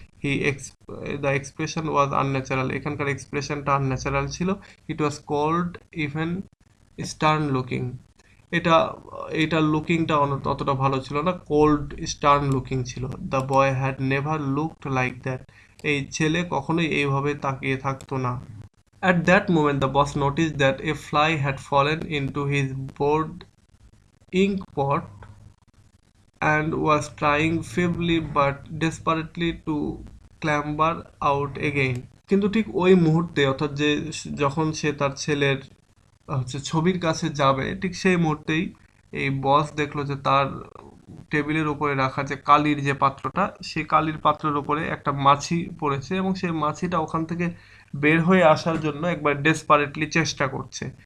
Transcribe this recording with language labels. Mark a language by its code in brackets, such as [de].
[en] he the expression was unnatural, [bn] এখানকার এক্সপ্রেশনটা unnatural ছিল। [en] it was cold even stern looking, [bn] এটা এটার লুকিংটা অতটা ভালো ছিল না, কোল্ড স্টার্ন লুকিং ছিল। [en] the boy had never looked like that, [bn] এই ছেলে কখনোই এইভাবে তাকিয়ে থাকতো না। [en] At that moment the boss noticed that a fly had fallen into his board ink pot and was trying feebly but desperately to clamber out again. [bn] কিন্তু ঠিক ওই মুহূর্তে, অর্থাৎ যে যখন সে তার ছেলের ছবির কাছে যাবে, ঠিক সেই মুহূর্তেই এই বস দেখলো যে তার টেবিলের উপরে রাখা যে কালির যে পাত্রটা, সেই কালির পাত্রের উপরে একটা মাছি পড়েছে এবং সেই মাছিটা ওখান থেকে বের হয়ে আসার জন্য একবার ডেসপারেটলি চেষ্টা করছে।